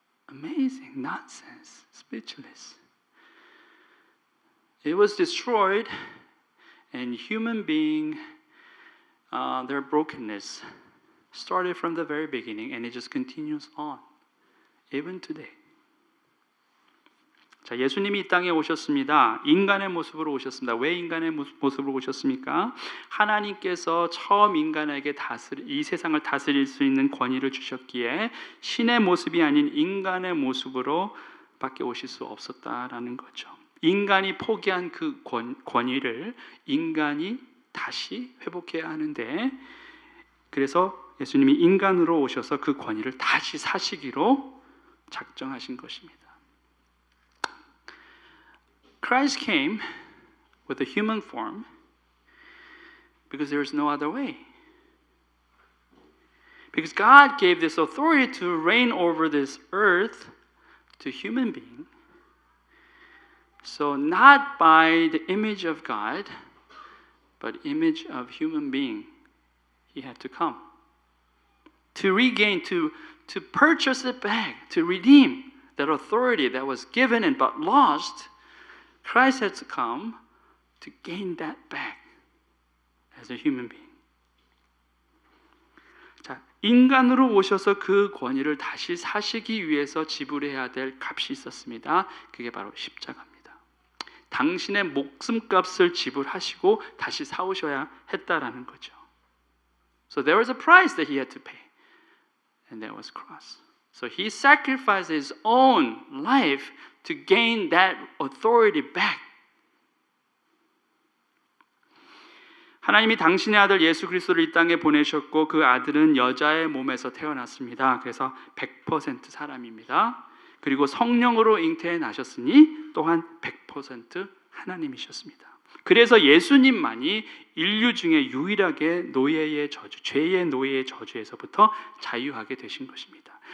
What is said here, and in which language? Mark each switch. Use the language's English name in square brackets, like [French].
[English] Amazing, nonsense, speechless. It was destroyed, and human being, their brokenness started from the very beginning, and it just continues on, even today. [Korean] 자, 예수님이 이 땅에 오셨습니다. 인간의 모습으로 오셨습니다. 왜 인간의 모습으로 오셨습니까? 하나님께서 처음 인간에게 이 세상을 다스릴 수 있는 권위를 주셨기에 신의 모습이 아닌 인간의 모습으로 밖에 오실 수 없었다라는 거죠. 인간이 포기한 그 권위를 인간이 다시 회복해야 하는데, 그래서 예수님이 인간으로 오셔서 그 권위를 다시 사시기로 작정하신 것입니다. [English] Christ came with a human form because there is no other way. Because God gave this authority to reign over this earth to human beings. So not by the image of God, but image of human being, he had to come. To regain, to purchase it back, to redeem that authority that was given and but lost, Christ had to come to gain that back as a human being. [Korean] 자, 인간으로 오셔서 그 권위를 다시 사시기 위해서 지불해야 될 값이 있었습니다. 그게 바로 십자가입니다. 당신의 목숨값을 지불하시고 다시 사오셔야 했다라는 거죠. [English] So there was a price that he had to pay. And that was cross. So he sacrificed his own life to gain that authority back. [Korean] 하나님이 당신의 아들 예수 그리스도를 이 땅에 보내셨고 그 아들은 여자의 몸에서 태어났습니다. 그래서 100% 사람입니다. 그리고 성령으로 잉태해 나셨으니 또한 100% 하나님이셨습니다. 그래서 예수님만이 인류 중에 유일하게 노예의 저주, 죄의 노예의 저주에서부터 자유하게 되신 것입니다.